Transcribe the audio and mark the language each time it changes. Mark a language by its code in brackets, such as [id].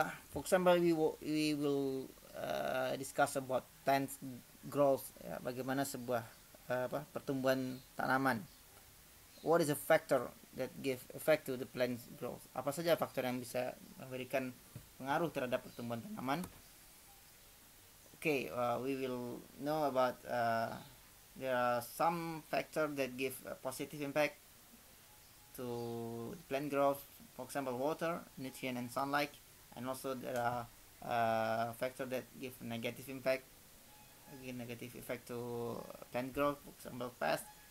[en] For example, we will discuss about plant growth. [id] Ya, bagaimana sebuah pertumbuhan tanaman. [en] What is a factor that give effect to the plant growth? [id] Apa saja faktor yang bisa memberikan pengaruh terhadap pertumbuhan tanaman? [en] Okay, we will know about there are some factors that give a positive impact to plant growth, for example water, nutrient and sunlight, and also there are factors that give negative impact, again negative effect to plant growth, for example pest.